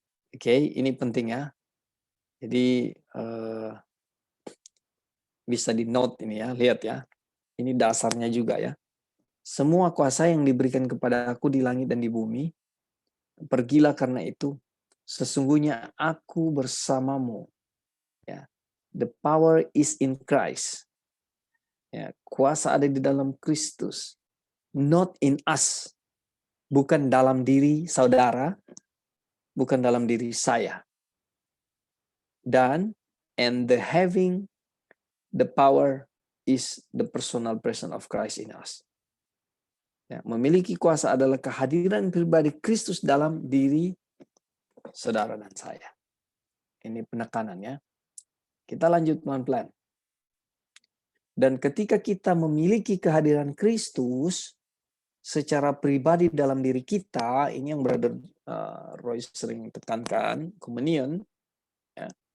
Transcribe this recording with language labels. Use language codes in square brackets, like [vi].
[id] Oke, ini penting, ya. Jadi bisa di note ini, ya, lihat, ya. Ini dasarnya juga, ya. Semua kuasa yang diberikan kepada aku di langit dan di bumi, pergilah karena itu. sesungguhnya aku bersamamu. [en] Ya, the power is in Christ. [id] Ya, kuasa ada di dalam Kristus, [en] not in us. [id] Bukan dalam diri saudara, bukan dalam diri saya. [en] Dan and the having the power is the personal presence of Christ in us. [id] Ya, memiliki kuasa adalah kehadiran pribadi Kristus dalam diri saudara dan saya. Ini penekanannya. Kita lanjut pelan-pelan. Dan ketika kita memiliki kehadiran Kristus secara pribadi dalam diri kita, ini yang Brother Roy sering tekankan, communion. Ya.